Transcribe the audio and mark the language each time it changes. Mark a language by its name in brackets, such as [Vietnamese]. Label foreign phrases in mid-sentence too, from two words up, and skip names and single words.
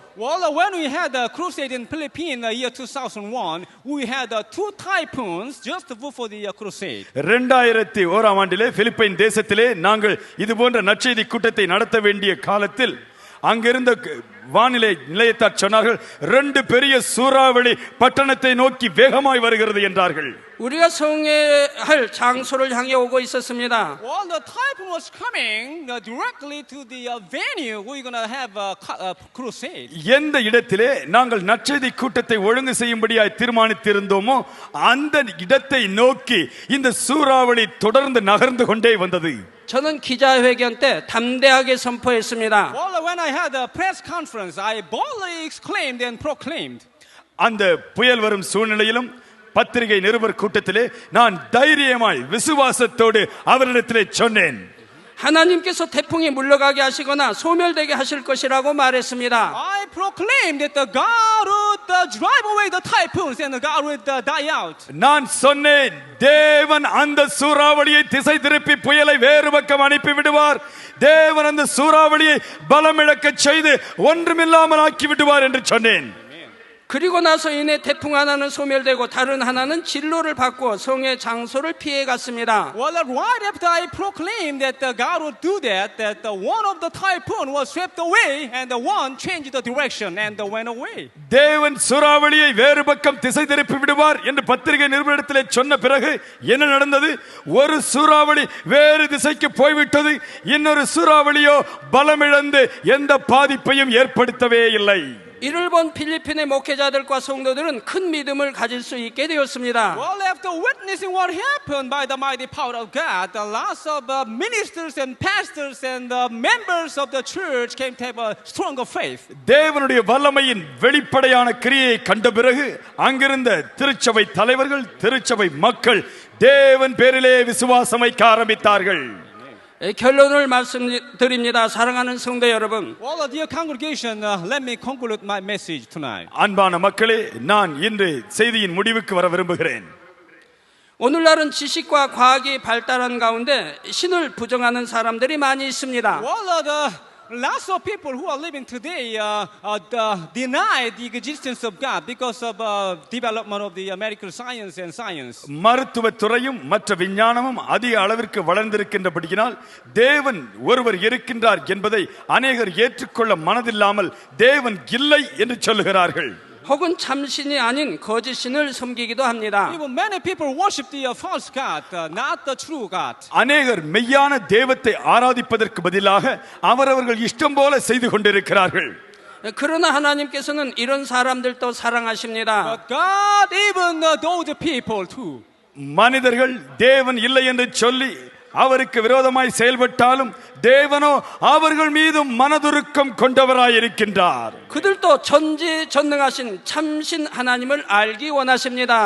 [English] Well, when we had a crusade in Philippines in the year 2001, we had 2 typhoons just before the crusade. [Tamil] 2001ஆம் ஆண்டிலே பிலிப்பைன் தேசத்திலே நாங்கள் இது போன்ற நற்செய்தி கூட்டத்தை நடத்த வேண்டிய காலத்தில் அங்கிருந்த வானிலை நிலையத்தார் சொன்னார்கள், 2 பெரிய சூறாவளி பட்டணத்தை நோக்கி வேகமாய் வருகிறது என்றார்கள். [Korean] 우리가 성회할 장소를 향해 오고 있었습니다. [English] Well, the typhoon was coming directly to the venue we're going to have a crusade. [Tamil] எந்த இடத்திலே நாங்கள் நற்செய்தி கூட்டத்தை ஒழுங்கு செய்யும்படியாய் தீர்மானித்திருந்தோமோ அந்த இடத்தை நோக்கி இந்த சூறாவளி தொடர்ந்து நகர்ந்து கொண்டே வந்தது. [Korean] 저는 기자회견 때 담대하게 선포했습니다. [English] Well, when I had a press conference, I boldly exclaimed and proclaimed. [Tamil] அந்த புயல் வரும் சூழ்நிலையிலும் பத்திரிகை நிருபர் கூட்டத்திலே நான் தைரியமாய் விசுவாசத்தோடு அவரிடத்திலே சொன்னேன், [Korean] 하나님께서 태풍이 물러가게 하시거나 소멸되게 하실 것이라고 말했습니다. [English] I proclaimed that the God would drive away the typhoons and the God would die out. [Tamil] நான் சொன்னேன், தேவன் அந்த சூறாவளியை திசை திருப்பி புயலை வேறு பக்கம் அனுப்பி விடுவார். தேவன் அந்த சூறாவளியை பலமிழக்க செய்து ஒன்றுமில்லாமல் ஆக்கி விடுவார் என்று சொன்னேன். [Korean] 그리고 나서 이내 태풍 하나는 소멸되고 다른 하나는 진로를 바꾸어 성의 장소를 피해 갔습니다. [English] Well, right after I proclaimed that God would do that, one of the typhoon was swept away, and the one changed the direction and went away. [Tamil] தேவன் சூறாவளியை வேறு பக்கம் திசை திருப்பி விடுவார் என்று பத்திரிகை நிருபரிடத்திலே சொன்ன பிறகு என்ன நடந்தது? ஒரு சூறாவளி வேறு திசைக்கு போய்விட்டது. இன்னொரு சூறாவளியோ பலமிழந்து எந்த பாதிப்பையும் ஏற்படுத்தவே இல்லை. [Korean] 이를 본 필리핀의 목회자들과 성도들은 큰 믿음을 가질 수 있게 되었습니다. [English] Well, after witnessing what happened by the mighty power of God, the lots of ministers and pastors and members of the church came to have a stronger faith. [Tamil] தேவனுடைய வல்லமையின் வெளிப்படையான கிரியையை கண்ட பிறகு அங்கிருந்த திருச்சபை தலைவர்கள், திருச்சபை மக்கள் தேவன் பேரிலே விசுவாசம் வைக்க ஆரம்பித்தார்கள். [Korean] 결론을 말씀드립니다. 사랑하는 성도 여러분. [English] Well, dear congregation, let me conclude my message tonight. [Tamil] அன்பான மக்களே, நான் இன்று செய்தியின் முடிவுக்கு வர விரும்புகிறேன். [Korean] 오늘날은 지식과 과학이 발달한 가운데 신을 부정하는 사람들이 많이 있습니다. [English] Well, lots of people who are living today deny the existence of God because of development of the medical science and science. [Tamil] மருத்துவத்துறையும் மற்ற விஞ்ஞானமும் அதிக அளவிற்கு வளர்ந்திருக்கின்றபடியினால் தேவன் ஒருவர் இருக்கின்றார் என்பதை அநேகர் ஏற்றுக்கொள்ள மனதில்லாமல் தேவன் இல்லை என்று சொல்லுகிறார்கள். [Korean] 혹은 참신이 아닌 거짓 신을 섬기기도 합니다. [English] Even many people worship the false God, not the true God. [Tamil] அநேகர் மெய்யான தெய்வத்தை ஆராதிப்பதற்கு பதிலாக அவரவர்கள் இஷ்டம் போல செய்து கொண்டிருக்கிறார்கள். [Korean] 그러나 하나님께서는 이런 사람들도 사랑하십니다. [English] But God even those people too. [Tamil] மனிதர்கள் தேவன் இல்லை என்று சொல்லி அவருக்கு விரோதமாய் செயல்பட்டாலும் தேவனோ அவர்கள் மீது மனதுருக்கம் கொண்டவராய் இருக்கின்றார். [Korean] 그들도 전지전능하신 참신 하나님을 알기 원하십니다.